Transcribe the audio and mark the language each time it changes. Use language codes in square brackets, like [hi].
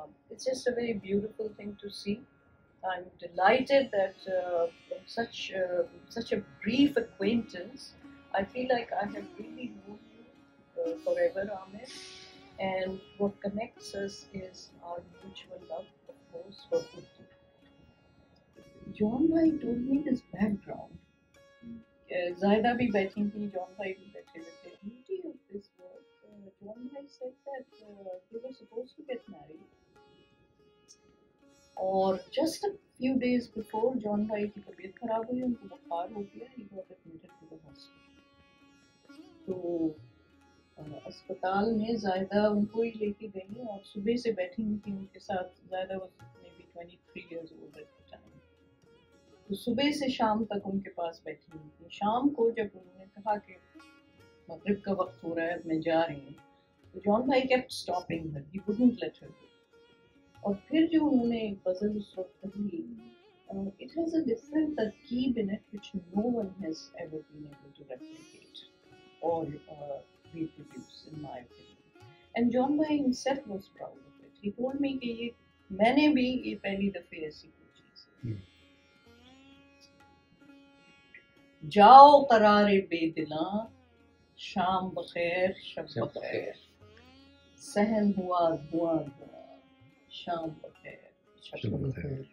[en] It's just a very beautiful thing to see. I'm delighted that from such a brief acquaintance, I feel like I have really known you forever, Amir. And what connects us is our mutual love, of course, for Urdu. John Bhai told me his background. [hi] Zaida bhi बैठी थी, John Bhai भी बैठे हुए थे. [en] Beauty of this work, John Bhai said that they were supposed to get married. और just a few days before John Bhai [hi] की तबीयत खराब हुई, उनको बुखार हो गया, [en] he got admitted to the hospital. [hi] तो अस्पताल में ज़ायदा उनको ही लेके गई और सुबह से बैठी हुई थी उनके साथ. [en] Zaida was maybe 23 years old at the time. [hi] तो सुबह से शाम तक उनके पास बैठी हुई थी. शाम को जब उन्होंने कहा कि मगरिब का वक्त हो रहा है, मैं जा रही हूँ, तो जॉन भाई [en] kept stopping her. He wouldn't let her go. [hi] और फिर जो उन्होंने गज़ल उस वक्त कही, [en] it has a different tarkeeb in it which no one has ever been able to replicate or reproduce, in my opinion. And John Bhai himself was proud of it. He told me [hi] कि ये मैंने भी ये पहली दफे ऐसी कोई चीज़ है. जाओ करारे बेदिलां, शाम बखैर शब बखैर, सहन हुआ धुआं धुआं, शाम बखैर शब बखैर.